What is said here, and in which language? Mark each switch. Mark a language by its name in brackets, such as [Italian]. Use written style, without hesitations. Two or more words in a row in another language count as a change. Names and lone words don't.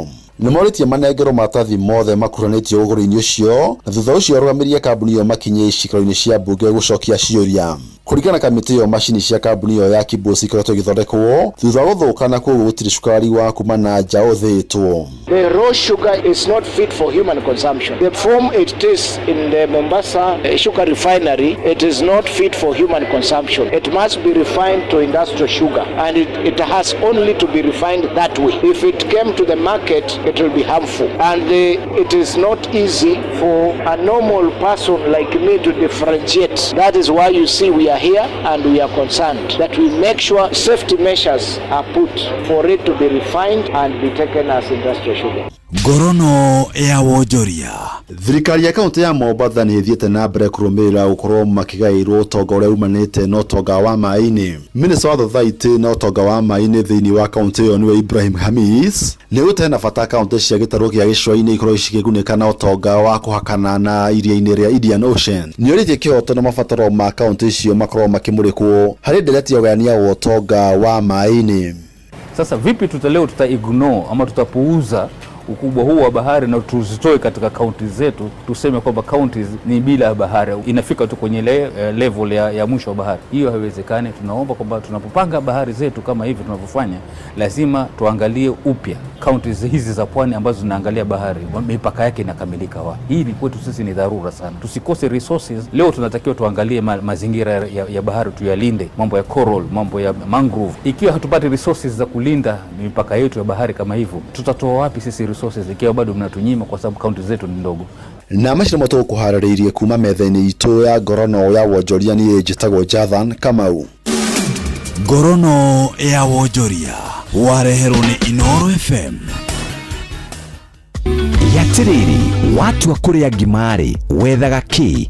[Kikuyu] Nĩmorĩtie manengerwo maratathi mothe makuruhanĩtio ũgũri-inĩ ũcio na thutha ũcio arũgamĩrĩrie kambuni ĩyo makinye icikaro-inĩ cia mbunge gũcokia ciũria. Kũringana na kamĩtĩ ĩyo, macini cia kambuni ĩyo ya Kibos ikoretwo igĩthondekwo thutha wa gũthũka na koguo gũtirĩ cukari wa kuma na nja ũthĩtwo. [English] The raw sugar is not fit for human consumption. The form it is in the Mombasa sugar refinery, it is not fit for human consumption. It must be refined to industrial sugar and it has only to be refined that way. If it came to the market, it will be harmful. And it is not easy for a normal person like me to differentiate. That is why you see we are here and we are concerned that we make sure safety measures are put for it to be refined and be taken as industrial sugar. [Kikuyu] Ngorono ya Wonjoria. Thirikari ya kaunti ya Mombasa nĩ ĩthiĩte na mbere kũrũmĩrĩra gũkorwo makĩgaĩrwo ũtonga ũrĩa umanĩte na ũtonga wa maĩ-inĩ. Minista wa thothaitĩ na ũtonga wa maĩ-inĩ thĩinĩ wa kaunti ĩyo nĩwe Ibrahim Hamis nĩ gũtehe na bata kaunti cia gĩtarũ gĩa gĩcũa-inĩ ikorwo cikĩgunĩka na ũtonga wa kũhakana na iria-inĩ rĩa Indian Ocean. Nĩ ũrĩtie kĩhoto na mabataro ma kaunti icio makorwo makĩmũrĩkwo harĩ ndereti ya ũgayania wa ũtonga wa maĩ-inĩ. [Swahili] Sasa vipi leo tutaignore ama tutapuuza ukubwa huu wa bahari na tuzitoe katika kaunti zetu, tuseme kwamba counties ni bila bahari, inafika tu kwenye level ya mwisho wa bahari? Hiyo haiwezekani. Tunaomba kwamba tunapopanga bahari zetu kama hivi tunavyofanya, lazima tuangalie upya counties hizi za pwani ambazo zinaangalia bahari, mipaka yake inakamilika wapi. Hii kwetu sisi ni dharura sana, tusikose resources. Leo tunatakiwa tuangalie mazingira ya bahari, tuyalinde, mambo ya coral, mambo ya mangrove. Ikiwa hatupati resources za kulinda mipaka yetu ya bahari kama hivyo, tutatoa wapi sisi resources ikiwa bado mnatunyima kwa sababu kaunti zetu ni ndogo? [Kikuyu] Na macira mato kuharĩrĩirie kuma metha-inĩ itũ ya Ngorono ya Wonjoria niĩ njĩtagwo Jathan Kamau. Ngorono ya Wonjoria wareherwo nĩ Inoro FM. Yatiriri watu wa kũrĩa ngima-rĩ wethaga kĩ?